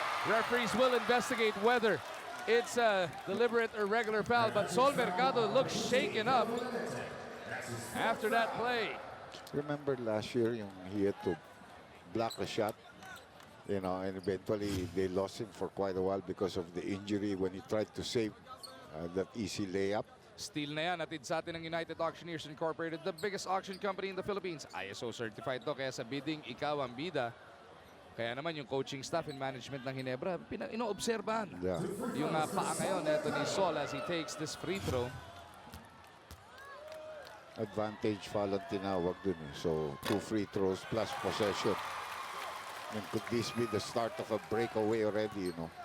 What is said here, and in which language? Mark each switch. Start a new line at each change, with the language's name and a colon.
English: Referees will investigate whether it's a deliberate or regular foul, but Sol Mercado looks shaken up after that play. Remember last year, he had to block a shot, you know, and eventually they lost him for quite a while because of the injury when he tried to save that easy layup.
Filipino: Steal na yan, atid sa atin ng United Auctioneers Incorporated,
English: the biggest auction company in the Philippines.
Filipino: ISO certified to, kaya sa bidding, ikaw ang bida. Kaya naman yung
English: coaching staff and management
Filipino: ng Ginebra, inoobserbahan.
English: Yeah.
Filipino: Yung paa ngayon, eto ni Sol
English: as he takes this free throw. Advantage foul
Filipino: ang tinawag dun eh.
English: So, 2 free throws plus possession. And could this be the start of a breakaway already, you know?